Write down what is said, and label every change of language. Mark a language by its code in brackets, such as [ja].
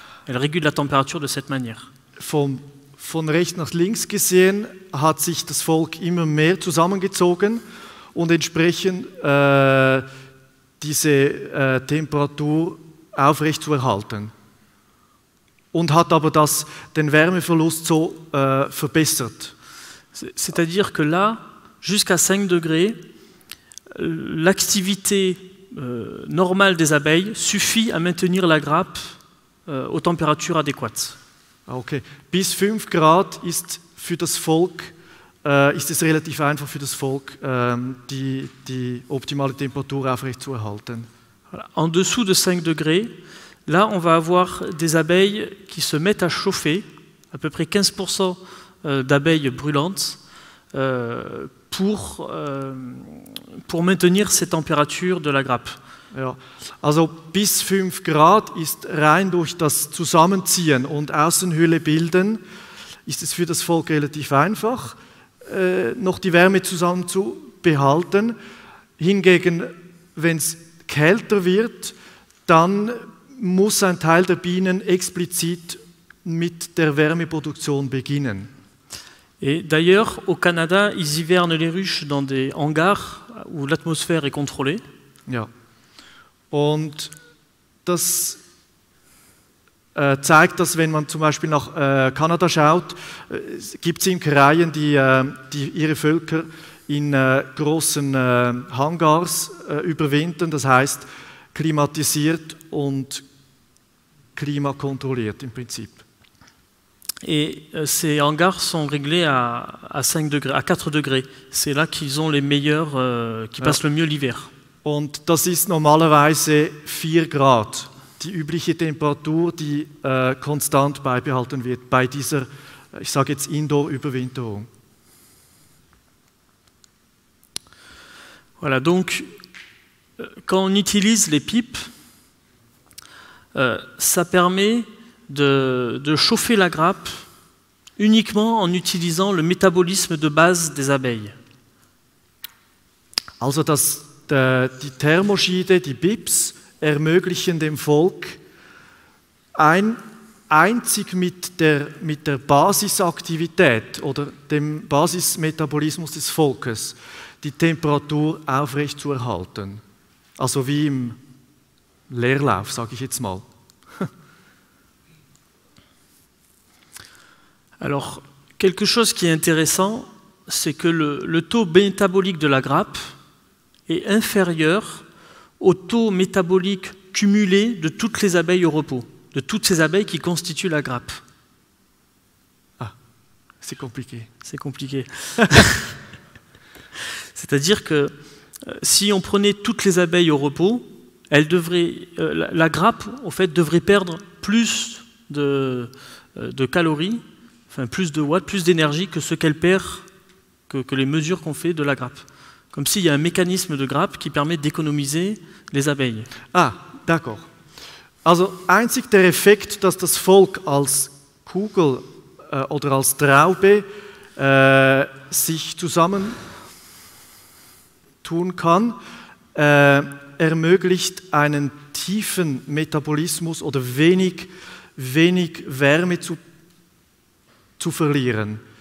[fr] Elle régule la température de cette manière. [de] Von rechts nach links gesehen hat sich das Volk immer mehr zusammengezogen und entsprechend diese Temperatur aufrechtzuerhalten. Und hat aber den Wärmeverlust so verbessert. [fr] C'est-à-dire que là, jusqu'à 5 degrés, l'activité normale des abeilles suffit à maintenir la grappe aux températures adéquates. Okay. [de] Bis 5 Grad ist für das Volk ist es relativ einfach für das Volk, die optimale Temperatur aufrechtzuerhalten. [fr] En dessous de 5 degrés, là on va avoir des abeilles qui se mettent à chauffer, à peu près 15% d'abeilles brûlantes, pour maintenir ces températures de la grappe. [de] Ja, also bis 5 Grad ist rein durch das Zusammenziehen und Außenhülle bilden, ist es für das Volk relativ einfach, noch die Wärme zusammen zu behalten. Hingegen, wenn es kälter wird, dann muss ein Teil der Bienen explizit mit der Wärmeproduktion beginnen. [fr] Et d'ailleurs, au Canada, ils hivernent les ruches dans des hangars où l'atmosphère est contrôlée. [de] Ja. Und das zeigt, dass wenn man zum Beispiel nach Kanada schaut, gibt es Imkereien, die ihre Völker in großen Hangars überwintern, das heißt klimatisiert und klimakontrolliert im Prinzip. [fr] Et ces hangars sont réglés à 5 degrés, à 4 degrés. C'est là qu'ils ont les meilleurs, qui passent le mieux l'hiver. [de] Und das ist normalerweise 4 Grad, die übliche Temperatur, die konstant beibehalten wird bei dieser, ich sage jetzt Indoor-Überwinterung. [fr] Voilà, donc quand on utilise les pipes, ça permet de chauffer la grappe uniquement en utilisant le métabolisme de base des abeilles. [de] Also die Thermoschiede, die BIPs, ermöglichen dem Volk einzig mit der Basisaktivität oder dem Basismetabolismus des Volkes die Temperatur aufrechtzuerhalten. Also wie im Leerlauf, sage ich jetzt mal. [fr] Alors, quelque chose qui est intéressant, c'est que le taux métabolique de la grappe est inférieur au taux métabolique cumulé de toutes les abeilles au repos, de toutes ces abeilles qui constituent la grappe. Ah, c'est compliqué. C'est compliqué. C'est-à-dire que si on prenait toutes les abeilles au repos, la grappe, en fait, devrait perdre plus de calories, enfin plus de watts, plus d'énergie que ce qu'elle perd, que les mesures qu'on fait de la grappe. Comme s'il y a un mécanisme de grappe qui permet d'économiser les abeilles. Ah, d'accord. [de] Also einzig der Effekt, dass das Volk als Kugel oder als Traube sich zusammentun kann, ermöglicht einen tiefen Metabolismus oder wenig Wärme zu zu verlieren.